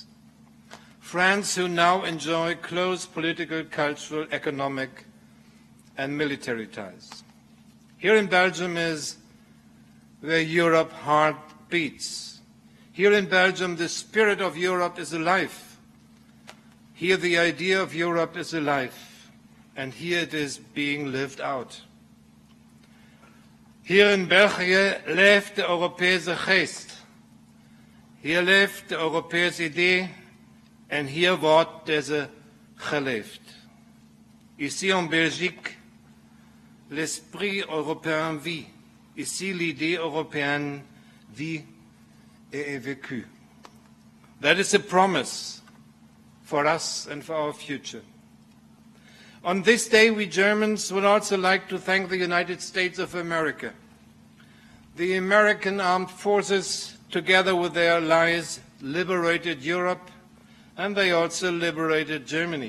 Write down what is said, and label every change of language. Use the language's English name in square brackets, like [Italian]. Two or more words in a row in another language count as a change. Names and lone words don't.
[English] Friends who now enjoy close political, cultural, economic, and military ties. Here in Belgium is where Europe's heart beats. Here in Belgium, the spirit of Europe is alive. Here the idea of Europe is alive, and here it is being lived out. [Dutch] Hier in België leeft de Europese geest. Hier leeft de Europese idee en hier wordt deze geleefd. [French] Ici en Belgique, l'esprit européen vit. Ici l'idée européenne vit et est vécue. [English] That is a promise for us and for our future. On this day, we Germans would also like to thank the United States of America. The American armed forces, together with their allies, liberated Europe and they also liberated Germany.